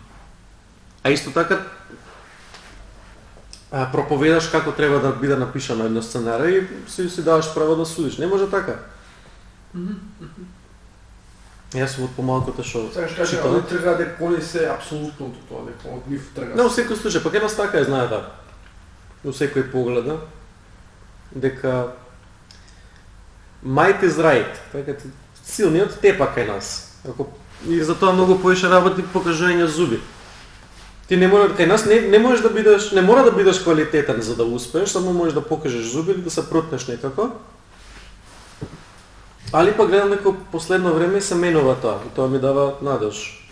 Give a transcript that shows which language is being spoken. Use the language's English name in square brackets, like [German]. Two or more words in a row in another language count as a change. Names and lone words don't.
[Macedonian] А исто така проповедаш како треба да биде напишано едно сценарија и си даваш право да судиш. Не може така. Јас сум од помалкото што читам. Они трга да понесе апсолутното тоа, дека од нив трга. Не, во секој случај, пак едно така е, знаете, во секој погледа, дека [English] might is right, [Macedonian] така силниот тепа кај нас. И затоа многу поише работи покажување зуби. Ти не мора кај нас не можеш да бидеш, не мора да бидеш квалитетен за да успееш, само можеш да покажеш зуби или да се протнеш некако. Али па гледам дека последно време се менува тоа и тоа ми дава надеж.